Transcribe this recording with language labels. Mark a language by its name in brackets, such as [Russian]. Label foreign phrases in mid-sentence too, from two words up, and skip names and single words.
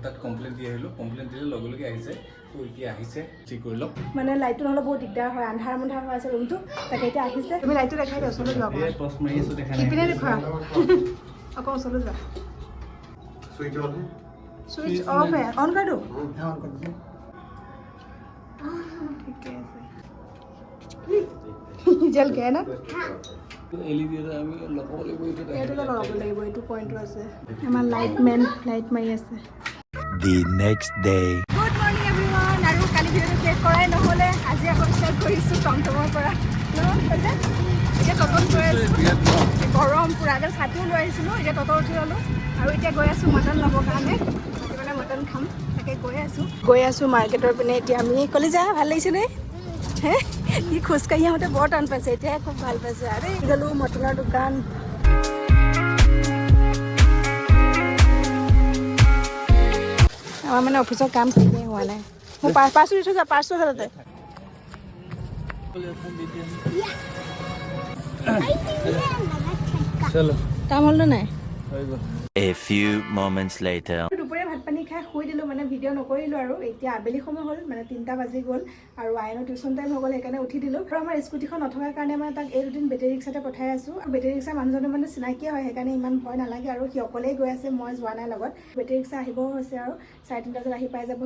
[Assamese] তাত কমপ্লেইন দি আহিলোঁ, কমপ্লেইন দিলে লগে লগে আহিছে। তো এতিয়া আহিছে, ঠিক কৰি লওক। মানে লাইটটো নহ'লে বহুত দিগদাৰ হয়, আন্ধাৰ হৈ আছে ৰুমটো, তাকে এতিয়া আহিছে। তুমি লাইটটো দেখাই দিয়া, ওচৰলৈ যোৱা। টৰ্চ মাৰি আছোঁ, দেখা নাই। ইপিনে দেখুৱা, আকৌ ওচৰলৈ যোৱা। [English] switch off [Hindi] है, ऑन कर दो। हाँ, ऑन कर दो। ठीक है। जल गया ना? [Assamese] एलईडी আমি লগাব লাগিব, এইটো লগাব লাগিব, এইটো পইণ্ট আছে। আমাৰ লাইট মাৰি আছে। [English] The next day. Good morning everyone. [Assamese] আৰু কালি ভিডিঅ'টো শেষ কৰাই নহ'লে, আজি আকৌ ষ্টাৰ্ট কৰিছোঁ টমটমৰ পৰা। এতিয়া টটত গৈ আছোঁ, গৰম পূৰা। আগত ছাতিও লৈ আহিছিলোঁ, এতিয়া টটত উঠি ল'লোঁ আৰু এতিয়া গৈ আছোঁ মটন ল'বৰ কাৰণে। মানে মটন খাম, তাকে গৈ আছোঁ মাৰ্কেটৰ পিনে। এতিয়া আমি কলিজা ভাল লাগিছেনে? হে, সি খোজকাঢ়ি আহোঁতে বৰ টান পাইছে, এতিয়াহে খুব ভাল পাইছে। আৰে গ'লোঁ মটনৰ দোকান। আমাৰ মানে অফিচৰ কাম শেষেই হোৱা নাই। মোৰ পাৰ্চটো দি থৈ যা, পাৰ্চটো আছে তাতে। কাম হ'ল নে নাই? [English] A few moments later. [Assamese] দুপৰীয়া ভাত পানী খাই শুই দিলোঁ, মানে ভিডিঅ' নকৰিলোঁ আৰু। এতিয়া আবেলি সময় হ'ল, মানে 3টা বাজি গ'ল আৰু আইনৰ টিউশ্যন টাইম হৈ গ'ল, সেইকাৰণে উঠি দিলোঁ। আৰু আমাৰ স্কুটিখন নথকাৰ কাৰণে মানে তাক এই দুদিন বেটেৰী ৰিক্সাতে পঠাই আছোঁ। আৰু বেটেৰী ৰিক্সা মানুহজনো মানে চিনাকিয়ে হয়, সেইকাৰণে ইমান ভয় নালাগে আৰু। সি অকলেই গৈ আছে, মই যোৱা নাই লগত। বেটেৰী ৰিক্সা আহিবও হৈছে আৰু 3:30 বজাত আহি পাই যাবহি।